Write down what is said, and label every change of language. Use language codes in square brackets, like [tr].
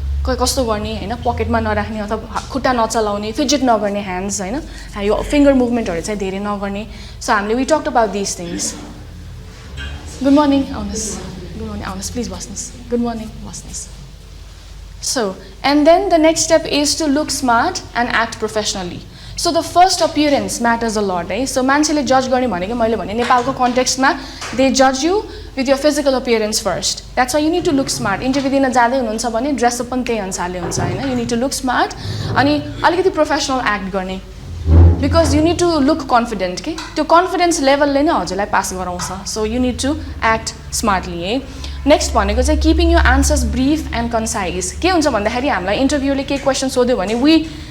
[ne] कस्तो गर्ने होइन पकेटमा नराख्ने अथवा खुट्टा नचलाउने फिजिट नगर्ने ह्यान्ड्स होइन यो फिङ्गर मुभमेन्टहरू चाहिँ धेरै नगर्ने सो हामीले we talked about this things good morning आउनुहोस् गुड मर्निङ आउनुहोस् प्लिज बस्नुहोस् गुड मर्निङ बस्नुहोस् So, and then the next step is to look smart and act professionally. [en] So the first appearance matters a lot, right? So मान्छेले जज गर्ने भनेको मैले भने नेपालको कन्टेक्स्टमा they judge you with your physical appearance first. That's why you need to look smart. [ne] Interview दिन जाँदै हुनुहुन्छ भने ड्रेसअप पनि त्यही अनुसारले हुन्छ होइन you need to look smart अनि अलिकति प्रोफेसनल एक्ट गर्ने because you need to look confident कि त्यो कन्फिडेन्स लेभलले नै हजुरलाई पास गराउँछ so you need to act smartly है नेक्स्ट भनेको चाहिँ keeping you answers brief and concise के हुन्छ भन्दाखेरि हामीलाई इन्टरभ्यूले केही क्वेसन सोध्यो भने वी